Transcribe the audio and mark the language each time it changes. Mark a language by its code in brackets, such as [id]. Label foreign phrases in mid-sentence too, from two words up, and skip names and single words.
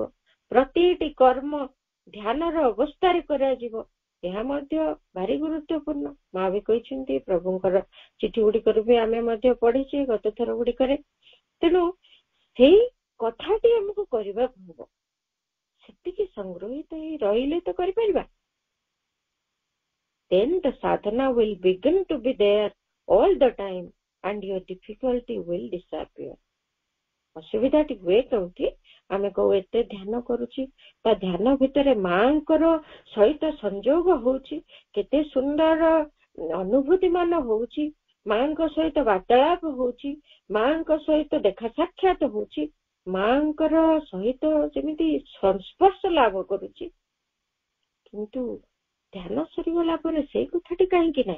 [or] ପ୍ରତିଟି କର୍ମ ଧ୍ୟାନର ଅବସ୍ଥାରେ କରାଯିବ, ଏହା ମଧ୍ୟ ଭାରି ଗୁରୁତ୍ୱପୂର୍ଣ୍ଣ। ମା ବି କହିଛନ୍ତି, ପ୍ରଭୁଙ୍କର ଚିଠି ଗୁଡିକରୁ ବି ଆମେ ମଧ୍ୟ ପଢିଛେ ଗତ ଥର ଗୁଡିକରେ। ତେଣୁ ସେଇ କଥାଟି ଆମକୁ କରିବାକୁ ହବ। ସେତିକି ସଂଗୃହୀତ ହେଇ ରହିଲେ ତ କରିପାରିବା। [en] Then the sadhana will begin to be there all the time and your difficulty will disappear. [or] ଅସୁବିଧାଟି ହୁଏ କେଉଁଠି, ଆମେ କହୁ ଏତେ ଧ୍ୟାନ କରୁଛି, ତା ଧ୍ୟାନ ଭିତରେ ମାଙ୍କର ସହିତ ସଂଯୋଗ ହଉଛି, କେତେ ସୁନ୍ଦର ଅନୁଭୂତି ମାନ ହଉଛି, ମାଙ୍କ ସହିତ ବାର୍ତ୍ତାଳାପ ହଉଛି, ମାଙ୍କ ସହିତ ଦେଖା ସାକ୍ଷାତ ହଉଛି, ମାଙ୍କର ସହିତ ଯେମିତି ସଂସ୍ପର୍ଶ ଲାଭ କରୁଛି, କିନ୍ତୁ ଧ୍ୟାନ ସରିଗଲା ପରେ ସେଇ କଥାଟି କାହିଁକି ନାହିଁ?